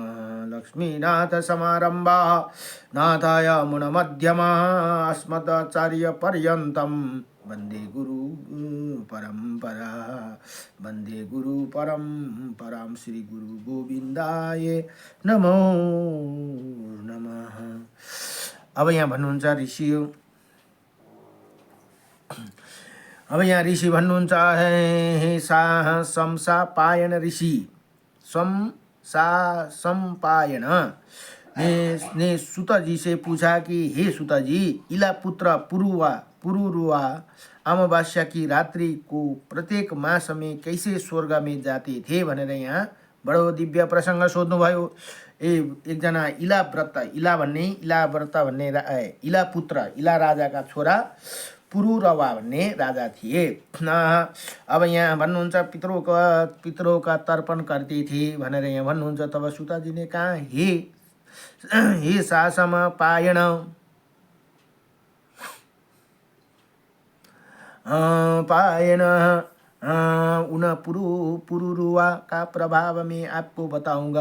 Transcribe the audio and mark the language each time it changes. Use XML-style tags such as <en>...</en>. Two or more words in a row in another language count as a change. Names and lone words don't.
<sa>लक्ष्मीनाथ समारंभा नाथाय मुन मध्यमा अस्मदाचार्य पर्यन्तं वन्दे गुरु परंपरा वन्दे गुरु परंपरां श्री गुरु गोविन्दाय नमो नमः।</sa> <ne>अब यहाँ भन्नुहुन्छ ऋषि अब यहाँ ऋषि भन्नुहुन्छ</ne> <hi>हे शमशापायन ऋषि शमशापायन ने सुत जी से पूछा कि हे सुत जी इला पुत्र पुरुरुआ अमावास्या की रात्रि को प्रत्येक मास में कैसे स्वर्ग में जाते थे</hi> <ne>भनेर यहाँ बडो दिव्य प्रसंग सोध्नुभयो। एकजना इला व्रत भन्ने इला पुत्र इला राजाका छोरा पुरुरवा भन्ने राजा थिए। अब यहाँ भन्नुहुन्छ</ne> <hi>पितरों का तर्पण करते थे</hi> <ne>भनेर यहाँ भन्नुहुन्छ।</ne> <hi>तब सुताजी ने कहा हे शमशापायन उन पुरुरवा का प्रभाव में आपको बताऊंगा।</hi>